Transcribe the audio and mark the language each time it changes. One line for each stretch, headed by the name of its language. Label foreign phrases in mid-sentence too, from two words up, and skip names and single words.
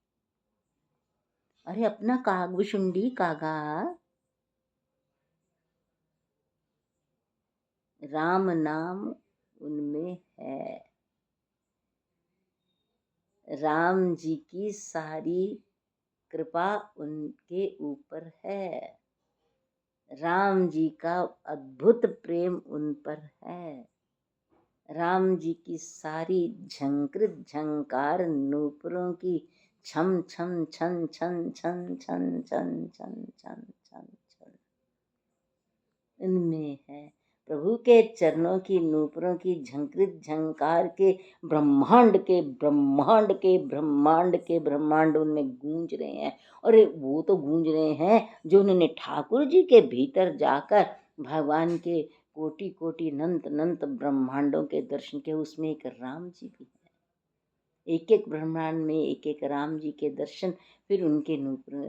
Hindi: अरे अपना कागभुशुंडी कागा राम नाम उनमें है, राम जी की सारी कृपा उनके ऊपर है, राम जी का अद्भुत प्रेम उन पर है, राम जी की सारी झंकृत झंकार नूपुरों की छम छम छन छन छन छन छन छन छन छन छन इनमें है। प्रभु के चरणों की नूपुरों की झंकृत झंकार के ब्रह्मांड के ब्रह्मांड के ब्रह्मांड के ब्रह्मांड उनमें गूंज रहे हैं। और वो तो गूंज रहे हैं जो उन्होंने ठाकुर जी के भीतर जाकर भगवान के कोटि कोटि अनंत अनंत ब्रह्मांडों के दर्शन के, उसमें एक राम जी भी है, एक एक ब्रह्मांड में एक एक राम जी के दर्शन, फिर उनके नूपुर।